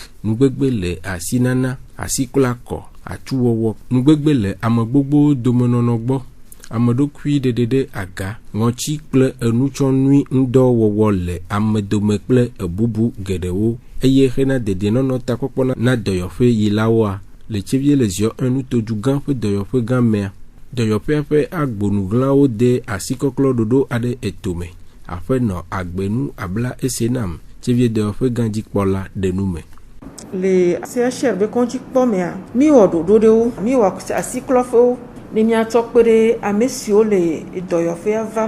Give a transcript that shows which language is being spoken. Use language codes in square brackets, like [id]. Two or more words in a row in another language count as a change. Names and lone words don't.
[ee] Nugbegbe le asinana, asiklakɔ, atsuwɔwɔ. Nugbegbe le ame gbogbo domenɔnɔ gbɔ. Ameɖokui ɖeɖe ɖe aga, ŋɔtsi kple enutsɔnui ŋdɔwɔwɔ le ame dome kple ebubu geɖewo eye hena dedienɔnɔ takpɔkpɔ na dɔyɔƒe yilawoa le tsevier les yeux un nuto du gã ƒe dɔyɔƒe gã mea. Dɔyɔƒea ƒe agbonuglawo de asikɔklɔ ɖoɖo aɖe etome. Aƒenɔ Agbenu abla ese nam tsevier dɔyɔƒe gã dzikpɔla ɖe nu me. Le CHR be kɔndzi kpɔ mea, mi wɔ ɖoɖo ɖe wo, mi wɔ asiklɔƒewo ne miatsɔ kpe ɖe ame siwo le dɔyɔƒea vam.